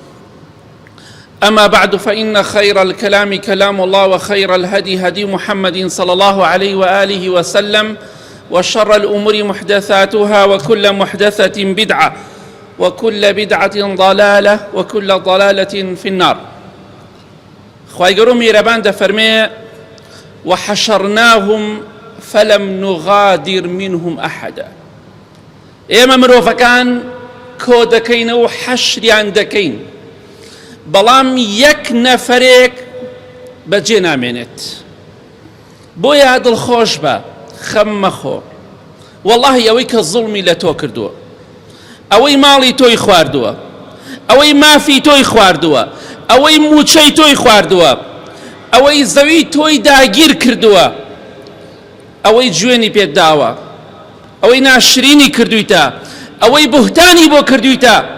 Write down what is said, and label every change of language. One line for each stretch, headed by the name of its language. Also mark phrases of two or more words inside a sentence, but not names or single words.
Arabic: أما بعد، فإن خير الكلام كلام الله، وخير الهدي هدي محمد صلى الله عليه وآله وسلم، وشر الأمور محدثاتها، وكل محدثة بدعة، وكل بدعة ضلالة، وكل ضلالة في النار.
Central Kurdish: خواهی گەورە میهرەبان دەفەرمێ:
Arabic: وحشرناهم فلم نغادر منهم أحدا.
Central Kurdish: ئێمە مرۆڤەکان کۆ دەکەینەوە و حەشریان دەکەین، بەڵام یەک نەفەرێک بەجێ نامێنێت. بۆیە دڵخۆش بە، خەم مەخۆ. وەڵڵاهی ئەوەی کە زوڵمی لە تۆ کردووە، ئەوەی ماڵی تۆی خواردووە، ئەوەی مافی تۆی خواردووە، ئەوەی موچەی تۆی خواردووە، ئەوەی زەوی تۆی داگیر کردووە، ئەوەی جوێنی پێت داوە، ئەوەی ناشرینی کردویتە، ئەوەی بوهتانی بۆ کردویتە،